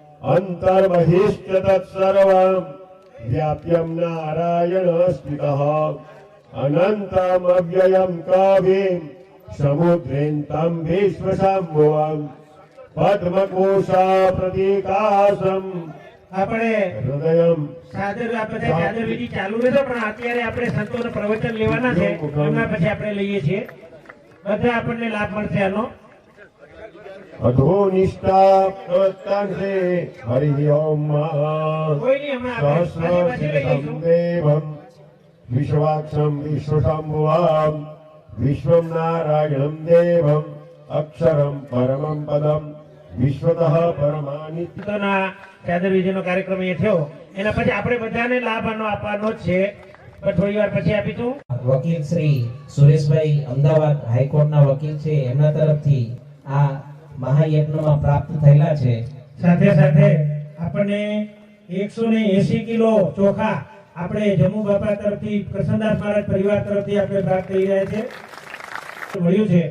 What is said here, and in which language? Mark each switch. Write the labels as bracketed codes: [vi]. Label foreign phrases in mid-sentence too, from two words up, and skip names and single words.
[sa] अंतर्बहिश्च तत्सर्वं व्याप्यं नारायण स्थितः अनन्तम् अव्ययं कविं समुद्रेन्तं विश्वशम्भुवं पद्मकोशा प्रतीकासम् [gu] આપણે [sa] हृदयं [gu] સાદર આપણે સાદર વિધિ ચાલુ રહેશે, પણ અત્યારે આપણે સંતોને પ્રવચન લેવાના છે, એમના પછી આપણે લઈએ છીએ. બધા આપણને લાભ મળશે આનો. [sa] अधोनिष्ठा प्रवर्तन्ते हरिः ओम् [gu] કોઈ નહીં, હમણાં આપણે પાછી પાછી લઈ [sa] सहस्रशिरसं [gu] લઈશું. [sa] देवं विश्वाक्षं विश्वशम्भुवां विश्वं नारायणं देवं अक्षरं परमं पदं विश्वतः परमानि [gu] સંતોના સાદર વિધિનો કાર્યક્રમ અહીંયા થયો, એના પછી આપણે બધાને લાભ આનો આપવાનો જ છે, પણ થોડી વાર પછી આપીશું. વકીલ શ્રી સુરેશભાઈ અમદાવાદ હાઈકોર્ટના વકીલ છે, એમના તરફથી આ મહાયજ્ઞમાં પ્રાપ્ત થયેલા છે. સાથે સાથે આપણને 180 કિલો ચોખા આપણે જમ્મુ બાપા તરફથી પ્રસન્નદાસ મહારાજ પરિવાર તરફથી આપણે પ્રાપ્ત થઈ રહ્યા છે, મળ્યું છે.